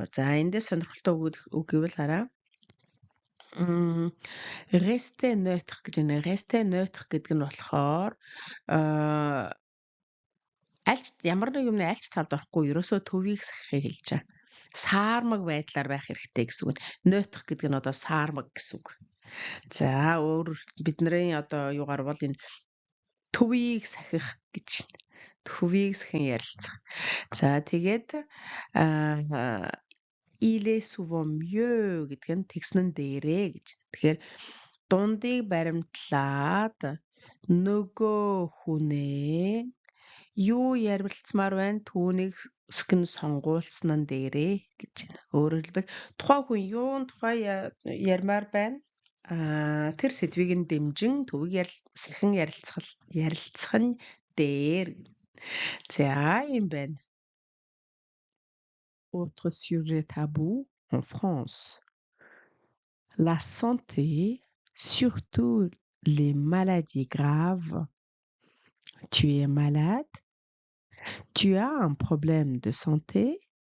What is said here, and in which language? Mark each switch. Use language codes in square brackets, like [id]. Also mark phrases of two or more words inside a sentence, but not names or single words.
[mn] За эндээ сонирхолтой үг гэвэл хараа. [fr] Rester neutre [mn] гэдэг нь [fr] rester neutre [mn] гэдэг нь болохоор ямар нэг юмны альч талд орохгүй ерөөсөө төвийг сахихыг хэлж байгаа. Саармаг байдлаар байх хэрэгтэй гэсэн үг. Neutre гэдэг нь одоо саармаг гэсэн үг. За бидний одоо юугаар бол энэ төвийг сахих гэж төвийг сахин ярилцах. За тэгээд [fr] il est souvent mieux [mn] гэдэг нь тэгснэн дээрээ гэж. Тэгэхээр дундыг баримтлаад нөгөө хүнээ юу ярилцмаар байна түүнийг сүхэн сонгуулсан дээрээ гэж байна. Өөрөөр хэлбэл тухайн хүн юун тухай ярмаар байна. Тэр сэдвийг нь дэмжин төвийг сахин ярилцах нь дээр. За юм байна. [fr] Autre sujet tabou en France. La santé, surtout les maladies graves. Tu es malade? Tu as un problème de santé?